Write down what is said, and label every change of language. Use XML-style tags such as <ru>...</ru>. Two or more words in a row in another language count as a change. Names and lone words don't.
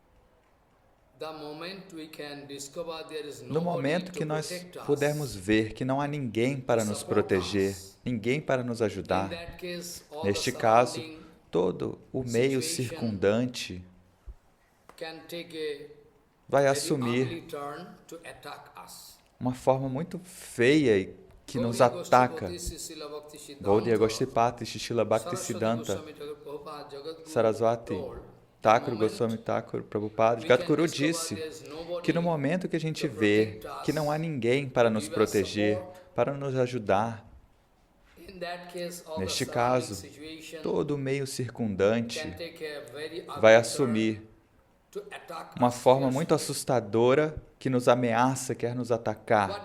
<pt>que nós pudermos ver que não há ninguém para nos proteger, ninguém para nos ajudar, neste caso, todo o meio circundante vai assumir uma forma muito feia que nos ataca. Gaudiya Goshtipati, Shishila Bhaktisiddhanta Sarasvati Thakur Goswami Thakur Prabhupada, Jagadguru disse que no momento que a gente vê que não há ninguém para nos proteger, para nos ajudar, neste caso, todo o meio circundante vai assumir uma forma muito assustadora que nos ameaça, quer nos atacar.</pt>